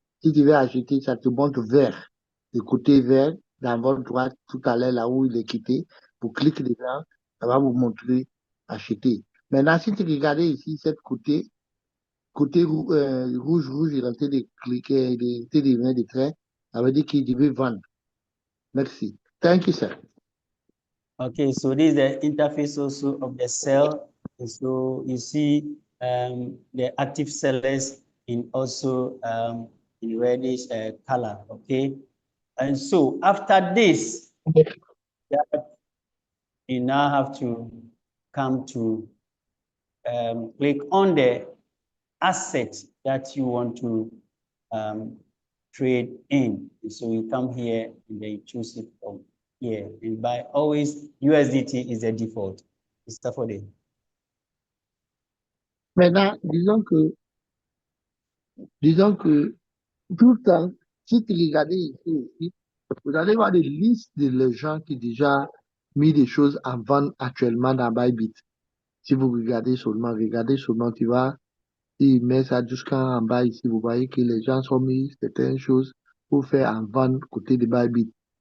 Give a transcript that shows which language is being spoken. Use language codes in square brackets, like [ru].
[fr] Si tu veux acheter, ça te montre vert. Le côté vert, dans votre droite, tout à l'heure, là où il est quitté, vous cliquez dedans, ça va vous montrer acheter. Maintenant, si tu regardes ici, cette côté rouge, il est en train de cliquer, il est en train de venir de trait, ça veut dire qu'il veut vendre. Merci. [en] Thank you, sir. Okay, so this is the interface also of the sell. And so you see the active sellers in also in reddish color, okay? And so after this, you now have to come to click on the asset that you want to trade in. And so you come here and then you choose it from here. And by always, USDT is the default. Mr. Fode. [fr] Maintenant, disons que tout le temps, si tu regardez ici, vous allez voir des listes de gens qui ont déjà mis des choses en vente actuellement dans Bybit. Si vous regardez seulement, tu vois, il met ça jusqu'en bas ici, vous voyez que les gens ont mis certaines choses pour faire en vente côté de Bybit.